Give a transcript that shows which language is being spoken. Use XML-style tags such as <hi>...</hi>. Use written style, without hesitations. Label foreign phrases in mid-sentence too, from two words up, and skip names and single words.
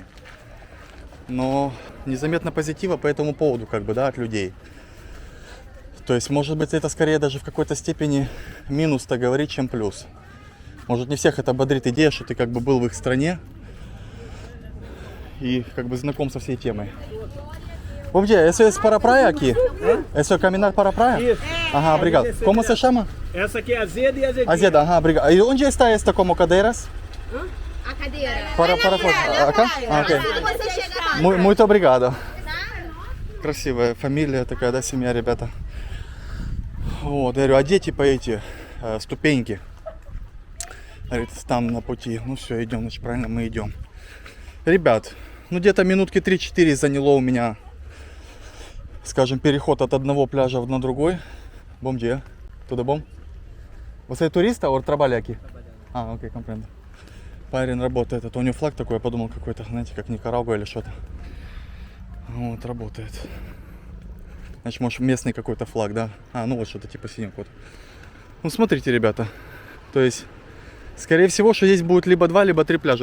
<ru>Но незаметно позитива по этому поводу, как бы, да, от людей. То есть, может быть, это скорее даже в какой-то степени минус-то говорить, чем плюс. Может, не всех это бодрит идея, что ты как бы был в их стране и как бы знаком со всей темой.</ru> <pt>Bom dia, esse é para a praia aqui? Esse é o caminhar para a praia? Isso. Aham, obrigado. Como você chama? Essa aqui é azeda e azedinha. Azeda, aham, obrigado. E onde está esta como cadeiras? A cadeira. Para foto. Acá? Ah, ok. Quando você chegar lá. Muito obrigado.</pt> <ru>Красивая фамилия такая, да, семья, ребята. Вот, я говорю, а где типа эти ступеньки? Говорит, там на пути. Ну все, идем, значит, правильно, мы идем. Ребят, ну где-то минутки 3-4 заняло у меня, скажем, переход от одного пляжа на другой.</ru> <pt>Bom dia. Tudo bom? Você é turista ou trabalha aqui? Ah, ok, comprendo.</pt> <ru>Парень работает. Это у него флаг такой, я подумал, какой-то, знаете, как Никарагуа или что-то. Вот, работает. Значит, может, местный какой-то флаг, да? А, ну вот что-то типа синий код. Ну, смотрите, ребята. То есть, скорее всего, что здесь будет либо 2, либо 3 пляжа.</ru>